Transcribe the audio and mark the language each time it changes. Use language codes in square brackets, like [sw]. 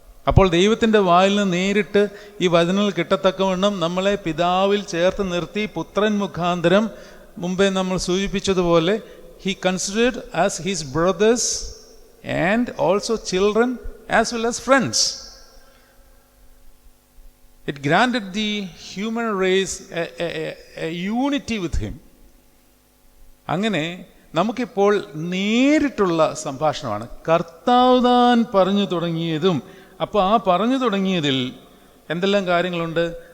[ml] അപ്പോൾ ദൈവത്തിൻ്റെ വായിൽ നിന്ന് നേരിട്ട് ഈ വചനങ്ങൾ കിട്ടത്തക്കവണ്ണം നമ്മളെ പിതാവിൽ ചേർത്ത് നിർത്തി പുത്രൻ മുഖാന്തരം മുമ്പേ നമ്മൾ സൂചിപ്പിച്ചതുപോലെ [en] he considered as his brothers and also children as well as friends. It granted the human race a unity with him. [ml] അങ്ങനെ നമുക്കിപ്പോൾ നേരിട്ടുള്ള സംഭാഷണമാണ്. കർത്താവ് താൻ പറഞ്ഞു തുടങ്ങിയതും. അപ്പോൾ ആ പറഞ്ഞു തുടങ്ങിയതിൽ എന്തെല്ലാം കാര്യങ്ങളുണ്ട്?